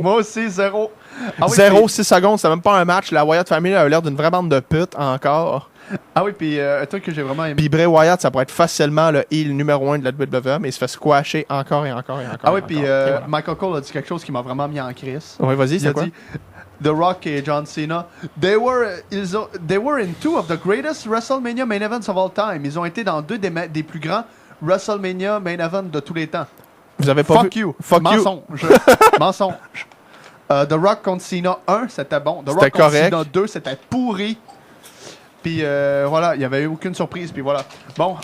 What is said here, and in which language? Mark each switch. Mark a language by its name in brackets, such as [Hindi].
[French] Moi aussi, 0. 0, 6 secondes, c'est même pas un match. La Wyatt Family a l'air d'une vraie bande de putes encore. Ah oui, puis un truc que j'ai vraiment aimé. Puis Bray Wyatt, ça pourrait être facilement le heel numéro 1 de la WWE, mais il se fait squasher encore et encore et encore. Ah oui, puis Michael Cole a dit quelque chose qui m'a vraiment mis en crise. Oui, vas-y, c'est quoi? Il a dit [English] The Rock et John Cena, they were in 2 of the greatest WrestleMania main events of all time. [French] Ils ont été dans 2 des plus grands WrestleMania main events de tous les temps. Vous avez pas [English] Fuck [French] vu? [English] you. Fuck [French] Mensonge. Mensonge. The Rock contre Cena 1, c'était bon. The Rock contre Cena 2, c'était pourri. Puis voilà, il n'y avait eu aucune surprise. Puis voilà. Bon.